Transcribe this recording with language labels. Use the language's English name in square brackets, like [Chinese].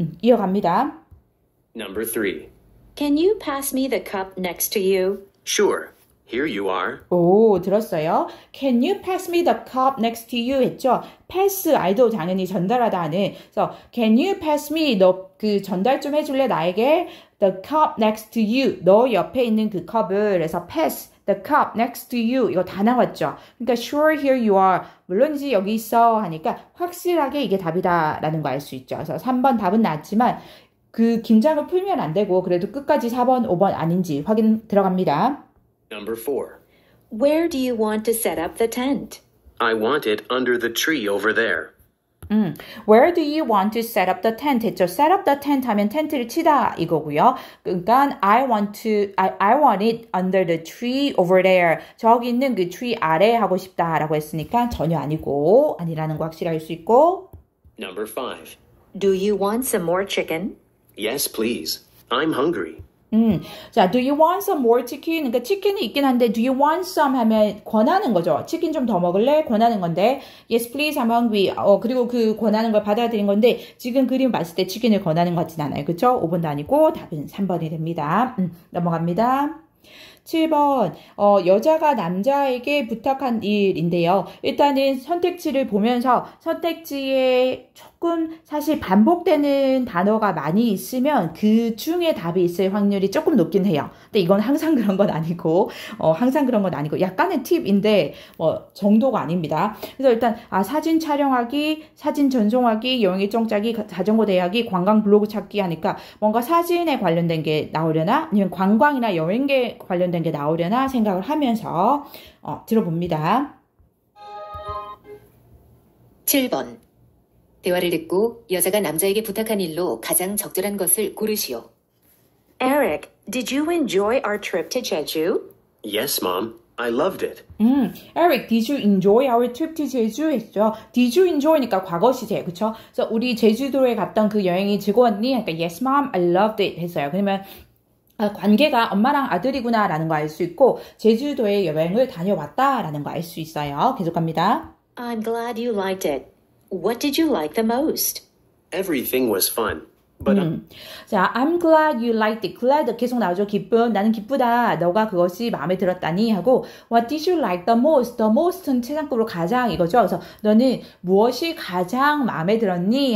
[Korean] 이어갑니다. [English] Number 3. Can you pass me the cup next to you? Sure. Here you are. [Korean] 오, 들었어요? [English] Can you pass me the cup next to you? [Korean] 했죠? pass, 알도 당연히 전달하다 하는. 그래서 [English] can you pass me? [Korean] 너 그 전달 좀 해줄래? 나에게 [English] the cup next to you. [Korean] 너 옆에 있는 그 컵을. [English] 그래서 pass the cup next to you. [Korean] 이거 다 나왔죠? [English] 그러니까 sure, here you are. [Korean] 물론이지 여기 있어 하니까 확실하게 이게 답이다 라는 거 알 수 있죠. 그래서 3번 답은 나왔지만 그 긴장을 풀면 안 되고 그래도 끝까지 4번, 5번 아닌지 확인 들어갑니다. [English] Number 4. Where do you want to set up the tent? I want it under the tree over there. Where do you want to set up the tent? [Korean] 했죠. [English] set up the tent [Korean] 하면 텐트를 치다 이거고요. [English] 그러니까 I want it under the tree over there. [Korean] 저기 있는 그 tree 아래 하고 싶다라고 했으니까 전혀 아니고 아니라는 거 확실히 알 수 있고. [English] Number 5. Do you want some more chicken? Yes, please. I'm hungry. 자, do you want some more chicken? [Korean] 그러니까 치킨이 있긴 한데 [English] do you want some [Korean] 하면 권하는 거죠. 치킨 좀 더 먹을래? 권하는 건데 [English] yes please I'm hungry. [Korean] 그리고 그 권하는 걸 받아들인 건데 지금 그림 봤을 때 치킨을 권하는 것 같진 않아요. 그렇죠? 5번도 아니고 답은 3번이 됩니다. 넘어갑니다. 7번 여자가 남자에게 부탁한 일인데요. 일단은 선택지를 보면서 선택지에 조금 사실 반복되는 단어가 많이 있으면 그 중에 답이 있을 확률이 조금 높긴 해요. 근데 이건 항상 그런 건 아니고 항상 그런 건 아니고 약간의 팁인데 정도가 아닙니다. 그래서 일단 사진 촬영하기, 사진 전송하기, 여행일정 짜기, 자전거 대하기, 관광 블로그 찾기 하니까 뭔가 사진에 관련된 게 나오려나 아니면 관광이나 여행에 관련된 게 나오려나 생각을 하면서 들어봅니다. 7번. 대화를 듣고 여자가 남자에게 부탁한 일로 가장 적절한 것을 고르시오. [English] Eric, did you enjoy our trip to Jeju? Yes, Mom. I loved it. Eric, did you enjoy our trip to Jeju? [Korean] 했죠. [English] Did you enjoy [Korean] 니까 과거 시제, 그쵸? 그래서 우리 제주도에 갔던 그 여행이 즐거웠니? 그러니까 [English] Yes, Mom, I loved it 했어요. [Korean] 그러면 관계가 엄마랑 아들이구나 라는 거 알 수 있고 제주도에 여행을 다녀왔다라는 거 알 수 있어요. 계속 갑니다. [English] I'm glad you liked it. What did you like the most? Everything was fun. But [Korean] 자, [English] I'm glad you liked it. [Korean] glad 계속 나오죠. 기쁨. 나는 기쁘다. 너가 그것이 마음에 들었다니 하고 [English] What did you like the most? The most [Korean] 는 최상급으로 가장 이거죠. 그래서 너는 무엇이 가장 마음에 들었니?